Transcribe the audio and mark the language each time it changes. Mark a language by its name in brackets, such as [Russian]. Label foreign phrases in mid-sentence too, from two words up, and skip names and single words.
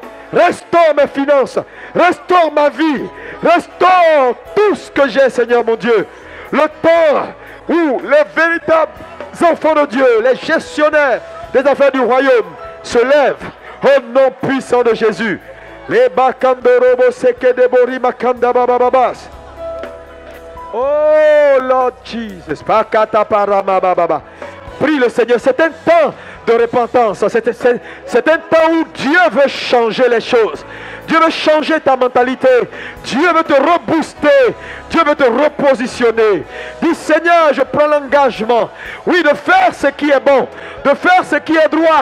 [French] Restaure mes finances. Restaure ma vie. Restaure tout ce que j'ai, Seigneur mon Dieu. Le temps où les véritables enfants de Dieu, les gestionnaires des affaires du royaume, se lèvent au nom puissant de Jésus. Les bakandorobo seke debori makanda babababas. [English] Oh Lord Jesus. Pakata parama bababa. [French] Prie le Seigneur, c'est un temps de repentance, c'est un temps où Dieu veut changer les choses. Dieu veut changer ta mentalité. Dieu veut te rebooster. Dieu veut te repositionner. Dis, Seigneur, je prends l'engagement, oui, de faire ce qui est bon, de faire ce qui est droit.